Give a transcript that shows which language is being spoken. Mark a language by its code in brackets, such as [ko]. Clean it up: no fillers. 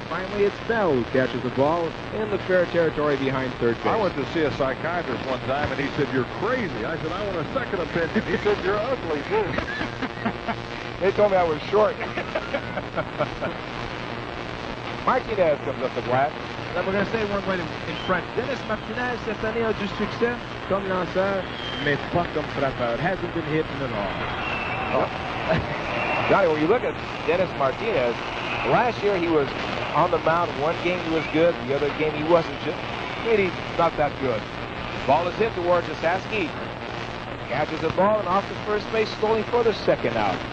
[en] Finally, it's Bell who catches the ball in the fair territory behind third base. I went to see a psychiatrist one time, and he said, "You're crazy." I said, "I want a second opinion." He said, "You're ugly, too." They told me I was short. Martinez comes up the bat. Là, we're going to say one word in French. [fr] Dennis Martinez, cette année, a du succès comme lanceur, mais pas comme frappeur. [en] Hasn't been hitting at all. Johnny, when you look at Dennis Martinez, last year he was on the mound. One game he was good, the other game he wasn't. Just really not that good. Ball is hit towards Saski. Catches the ball and off to first base, slowly for the second out.